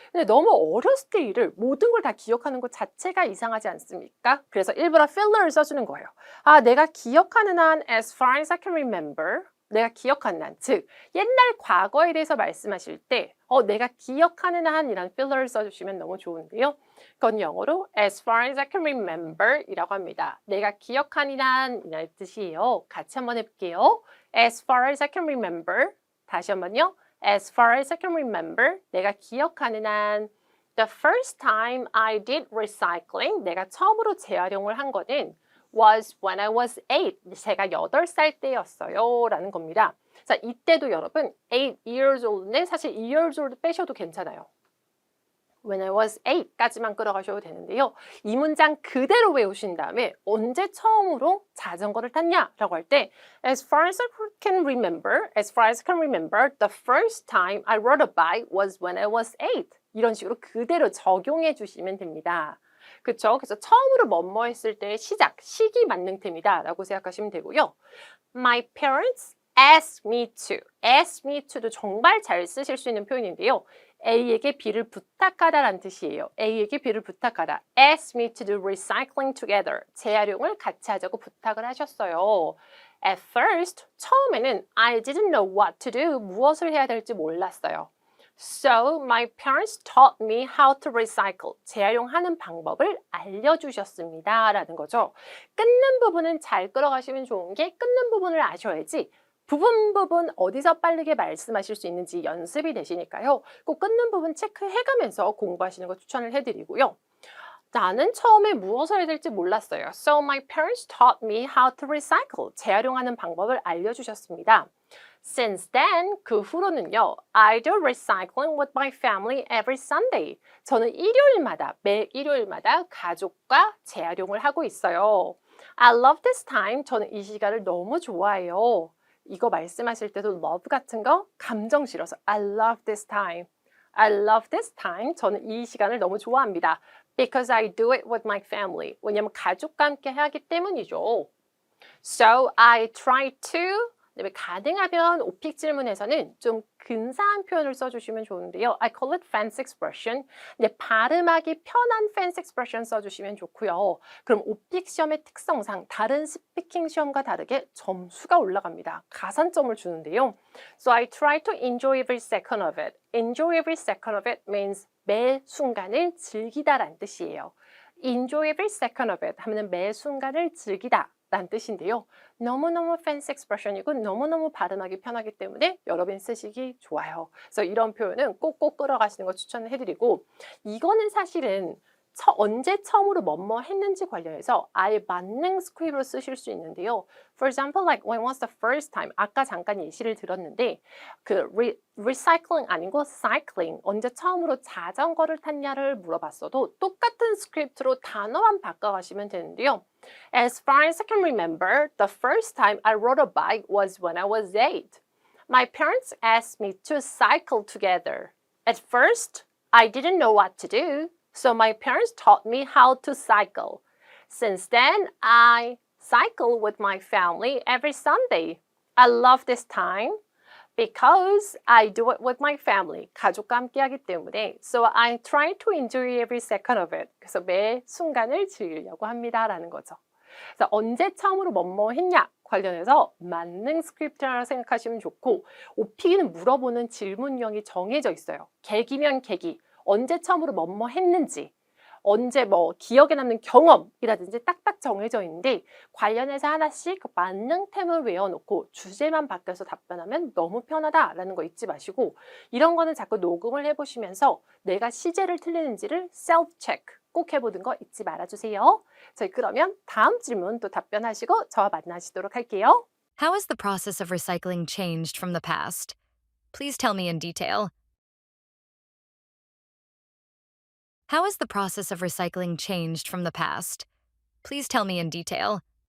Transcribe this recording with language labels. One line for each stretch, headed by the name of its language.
Korean: 근데 너무 어렸을 때 일을 모든 걸 다 기억하는 것 자체가 이상하지 않습니까? 그래서 일부러 filler를 써주는 거예요. 내가 기억하는 한
English: as far as I can remember
Korean: 내가 기억하는 한, 즉 옛날 과거에 대해서 말씀하실 때 내가 기억하는 한이란 filler를 써주시면 너무 좋은데요. 그건 영어로 as far as I can remember 이라고 합니다. 내가 기억하는 한이라는 뜻이에요. 같이 한번 해볼게요.
English: As far as I can remember.
Korean: 다시 한번요.
English: As far as I can remember.
Korean: 내가 기억하는 한
English: The first time I did recycling.
Korean: 내가 처음으로 재활용을 한 거는
English: was when I was 8.
Korean: 제가 8살 때였어요. 라는 겁니다. 자, 이때도 여러분
English: 8 years old
Korean: 인데 사실 years old 빼셔도 괜찮아요.
English: When I was 8
Korean: 까지만 끌어가셔도 되는데요. 이 문장 그대로 외우신 다음에 언제 처음으로 자전거를 탔냐라고 할 때
English: As far as I can remember, as far as I can remember, the first time I rode a bike was when I was 8.
Korean: 이런 식으로 그대로 적용해 주시면 됩니다. 그렇죠? 그래서 처음으로 뭐뭐 했을 때 시작, 시기 만능템이다 라고 생각하시면 되고요.
English: My parents asked me to.
Korean: asked me to도 정말 잘 쓰실 수 있는 표현인데요. A에게 B를 부탁하다라는 뜻이에요. A에게 B를 부탁하다.
English: Ask me to do recycling together.
Korean: 재활용을 같이 하자고 부탁을 하셨어요.
English: At first,
Korean: 처음에는
English: I didn't know what to do.
Korean: 무엇을 해야 될지 몰랐어요.
English: So, my parents taught me how to recycle.
Korean: 재활용하는 방법을 알려주셨습니다. 라는 거죠. 끊는 부분은 잘 끌어가시면 좋은 게 끊는 부분을 아셔야지 부분 어디서 빠르게 말씀하실 수 있는지 연습이 되시니까요. 꼭 끊는 부분 체크해가면서 공부하시는 거 추천을 해드리고요. 나는 처음에 무엇을 해야 될지 몰랐어요.
English: So my parents taught me how to recycle.
Korean: 재활용하는 방법을 알려주셨습니다.
English: Since then,
Korean: 그 후로는요.
English: I do recycling with my family every Sunday.
Korean: 저는 매 일요일마다 가족과 재활용을 하고 있어요.
English: I love this time.
Korean: 저는 이 시간을 너무 좋아해요. 이거 말씀하실 때도 love 같은 거 감정 실어서
English: I love this time. I love this time.
Korean: 저는 이 시간을 너무 좋아합니다.
English: Because I do it with my family.
Korean: 왜냐면 가족과 함께 하기 때문이죠.
English: So I try to
Korean: 가능하면 오픽 질문에서는 좀 근사한 표현을 써주시면 좋은데요.
English: I call it fancy expression.
Korean: 근데 발음하기 편한
English: fancy expression
Korean: 써주시면 좋고요. 그럼 오픽 시험의 특성상 다른 스피킹 시험과 다르게 점수가 올라갑니다. 가산점을 주는데요.
English: So I try to enjoy every second of it. Enjoy every second of it means
Korean: 매 순간을 즐기다라는 뜻이에요.
English: Enjoy every second of it
Korean: 하면 매 순간을 즐기다. 라는 뜻인데요. 너무너무 fancy expression이고 너무너무 발음하기 편하기 때문에 여러분 쓰시기 좋아요. 그래서 이런 표현은 꼭꼭 끌어가시는 거 추천을 해드리고 이거는 사실은 언제 처음으로 뭐뭐 했는지 관련해서 아예 만능 스크립트로 쓰실 수 있는데요.
English: For example, like when was the first time?
Korean: 아까 잠깐 예시를 들었는데 그 recycling 아니고 cycling 언제 처음으로 자전거를 탔냐를 물어봤어도 똑같은 스크립트로 단어만 바꿔가시면 되는데요.
English: As far as I can remember, the first time I rode a bike was when I was 8. My parents asked me to cycle together. At first, I didn't know what to do. So my parents taught me how to cycle. Since then, I cycle with my family every Sunday. I love this time because I do it with my family.
Korean: 가족과 함께 하기 때문에.
English: So I try to enjoy every second of it.
Korean: 그래서 매 순간을 즐기려고 합니다라는 거죠. 그래서 언제 처음으로 뭐뭐 했냐 관련해서 만능 스크립트라고 생각하시면 좋고 OP는 물어보는 질문형이 정해져 있어요. 계기면 계기. 언제 처음으로 뭐뭐 했는지, 언제 뭐 기억에 남는 경험이라든지 딱딱 정해져 있는데 관련해서 하나씩 만능템을 외워놓고 주제만 바뀌어서 답변하면 너무 편하다라는 거 잊지 마시고 이런 거는 자꾸 녹음을 해보시면서 내가 시제를 틀리는지를 셀프 체크 꼭 해보는 거 잊지 말아주세요. 저희 그러면 다음 질문 또 답변하시고 저와 만나시도록 할게요.
English: How has the process of recycling changed from the past? Please tell me in detail. How has the process of recycling changed from the past? Please tell me in detail.